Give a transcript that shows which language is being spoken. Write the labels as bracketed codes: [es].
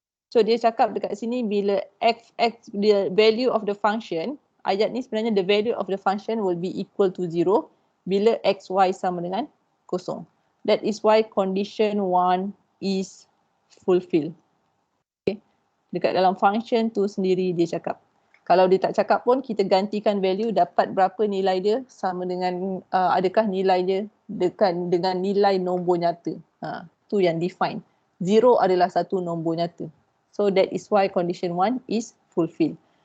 [ms] So dia cakap dekat sini bila x the value of the function, ayat ni sebenarnya the value of the function will be equal to 0 bila xy sama dengan kosong. [en] That is why condition 1 is fulfilled. [ms] Okay. Dekat dalam function tu sendiri dia cakap. Kalau dia tak cakap pun kita gantikan value, dapat berapa nilai dia sama dengan adakah nilai dia dekat dengan nilai nombor nyata. Tu yang define. 0 adalah satu nombor nyata. [en] So that is why condition 1 is fulfilled.